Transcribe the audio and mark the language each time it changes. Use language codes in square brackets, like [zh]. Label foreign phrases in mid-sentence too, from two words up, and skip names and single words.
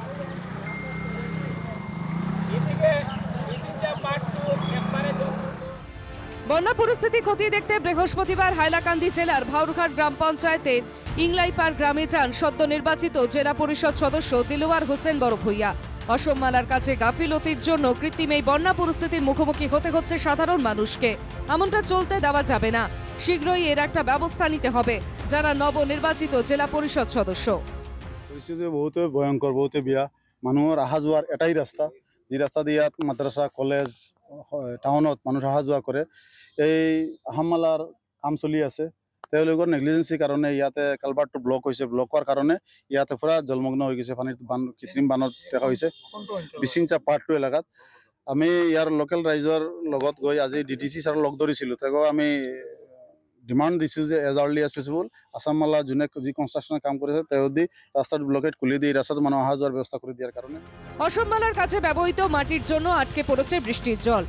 [bn] বন্যা পরিস্থিতি খতিয়ে দেখতে বৃহস্পতিবার হাইলাকান্দি জেলার ভাউরঘাট গ্রাম পঞ্চায়েতের ইংলাইপাড় গ্রামে যান সদ্য নির্বাচিত জেলা পরিষদ সদস্য দিলওয়ার হোসেন বড়ভূইয়া। অসম মালার কাছে গাফিলতির জন্য কৃত্রিম এই বন্যা পরিস্থিতির মুখোমুখি হতে হচ্ছে সাধারণ মানুষকে। এমনটা চলতে দেওয়া যাবে না, শীঘ্রই এর একটা ব্যবস্থা নিতে হবে, যারা নবনির্বাচিত জেলা পরিষদ সদস্য। [as] পরিস্থিতি বহুত ভয়ঙ্কর, বহুত বিয়া। মানুহৰ অহা যোৱাৰ এটাই ৰাস্তা, যি ৰাস্তা দিয়ে ইয়াত মাদ্ৰাছা কলেজ টাউনত মানুহ অহা যোৱা কৰে। এই আহামালাৰ কাম চলি আছে, তেওঁলোকৰ নেগলিজেন্সিৰ কাৰণে ইয়াতে কালভাৰটো ব্লক হৈছে। ব্লক হোৱাৰ কাৰণে ইয়াতে পুৰা জলমগ্ন হৈ গৈছে, পানীত কৃত্ৰিম বানত দেখা হৈছে বিচিংচা পাৰ্ট 2 এলেকাত। আমি ইয়াৰ লোকেল ৰাইজৰ লগত গৈ আজি DTC ছাৰক লগ ধৰিছিলোঁ। তেওঁক আমি ডিমান্ড দিছোঁ যে [en] as early as possible [as] আসাম মালা যোনে যি কনষ্ট্ৰাকশ্যনৰ কাম কৰিছে তেওঁ দি ৰাস্তাটো ব্লকেট খুলি দিয়ে, ৰাস্তাটো মানুহ অহা যোৱাৰ ব্যৱস্থা কৰি দিয়াৰ কাৰণে। [bn] অসম মালার কাছে ব্যবহৃত মাটির জন্য আটকে পড়েছে বৃষ্টির জল।